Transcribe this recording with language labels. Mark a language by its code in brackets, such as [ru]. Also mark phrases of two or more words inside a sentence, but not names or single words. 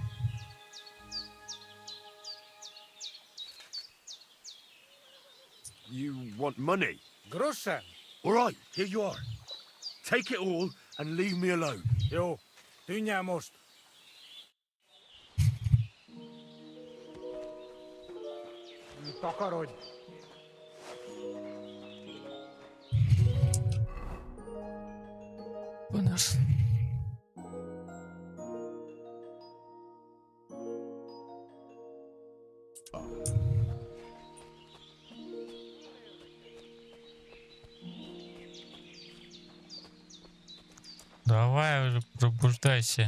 [en] You want money? Groschen! All right, here you are. Take it all and leave me alone. [hu] Jó, tűnj el most! Takarodj! [ru] Понос. Давай уже пробуждайся.